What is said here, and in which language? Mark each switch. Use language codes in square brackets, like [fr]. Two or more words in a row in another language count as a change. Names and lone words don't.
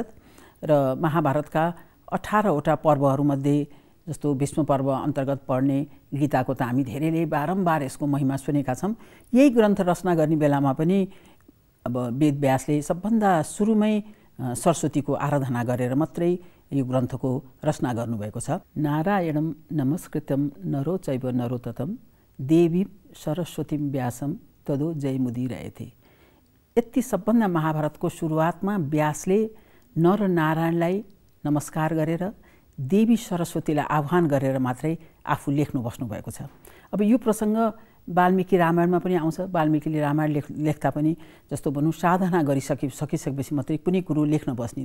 [ne] र महाभारतका 18 वटा पर्वहरूमध्ये जस्तो भीष्म पर्व अन्तर्गत पढ्ने गीताको त हामी धेरैले बारम्बार यसको महिमा सुनेका छौँ। यही ग्रन्थ रचना गर्ने बेलामा पनि अब वेद व्यासले सबभन्दा सुरुमै सरस्वतीको आराधना गरेर मात्रै यो ग्रन्थको रचना गर्नुभएको छ। [sa] नारायणं नमस्कृत्यं नरो चैव नरोत्तमं देवीं सरस्वतीं व्यासं तदो जयमुदीरयते। [ne] यति सबभन्दा महाभारतको सुरुवातमा व्यासले नर नारायणलाई नमस्कार गरेर देवी सरस्वतीलाई आह्वान गरेर मात्रै आफू लेख्नु बस्नुभएको छ। अब यो प्रसङ्ग वाल्मीकि रामायणमा पनि आउँछ। वाल्मीकिले रामायण लेख्दा पनि जस्तो भनौँ साधना सकिसकेपछि मात्रै कुनै कुरो लेख्न बस्ने।